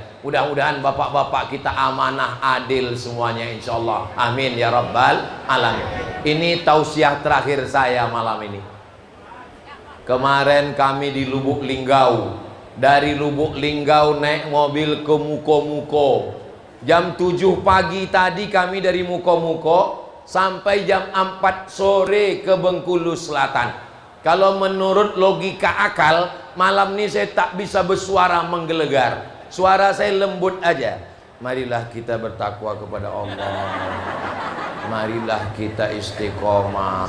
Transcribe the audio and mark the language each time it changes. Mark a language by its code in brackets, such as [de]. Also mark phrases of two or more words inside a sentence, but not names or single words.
[id] Mudah-mudahan bapak-bapak kita amanah, adil semuanya, [ar] إن شاء الله. آمين يا رب العالمين. [id] Ini tausiah terakhir saya malam ini. Kemarin kami di Lubuk Linggau. Dari Lubuk Linggau naik mobil ke Muko-Muko. Jam 7 pagi tadi kami dari Muko-Muko sampai jam 4 sore ke Bengkulu Selatan. Kalau menurut logika akal, malam ini saya tak bisa bersuara menggelegar. Suara saya lembut aja. Marilah kita bertakwa kepada Allah. Marilah kita istiqomah.